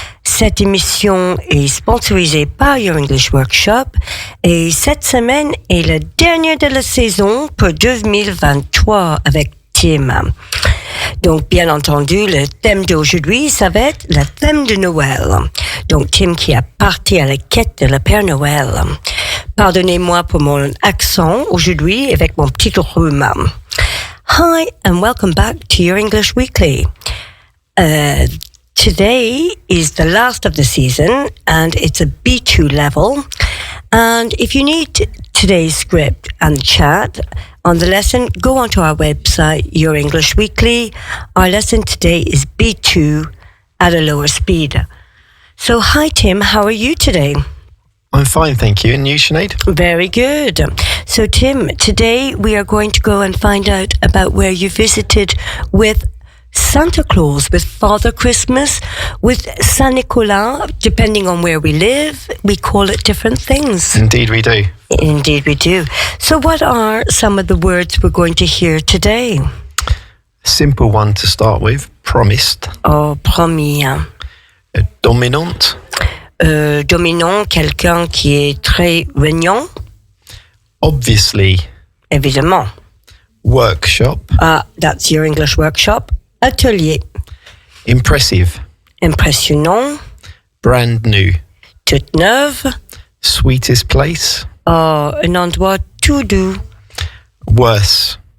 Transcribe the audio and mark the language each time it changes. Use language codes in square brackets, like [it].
[fr] Cette émission est sponsorisée par Your English Workshop et cette semaine est la dernière de la saison pour 2023 avec Tim. Donc, bien entendu, le thème d'aujourd'hui, ça va être le thème de Noël. Donc, Tim qui a parti à la quête de la Père Noël. Pardonnez-moi pour mon accent aujourd'hui avec mon petit rhume. [en] Hi, and welcome back to Your English Weekly. Today is the last of the season, and it's a B2 level. And if you need today's script and chat on the lesson, go onto our website, Your English Weekly. Our lesson today is B2 at a lower speed. So, hi Tim, how are you today? I'm fine, thank you. And you, Sinead? Very good. So, Tim, today we are going to go and find out about where you visited with Santa Claus, with Father Christmas, with Saint Nicolas. Depending on where we live, we call it different things. Indeed we do. Indeed we do. So what are some of the words we're going to hear today? Simple one to start with, promised. [fr] Oh, promis. [en] Dominant. [fr] Dominant, quelqu'un qui est très régnant. [en] Obviously. [fr] Évidemment. [en] Workshop. That's Your English Workshop. [fr] Atelier. [en] Impressive. [fr] Impressionnant. [en] Brand new. [fr] Toute neuve. [en] Sweetest place. [fr] Un endroit tout doux. [en] Worse.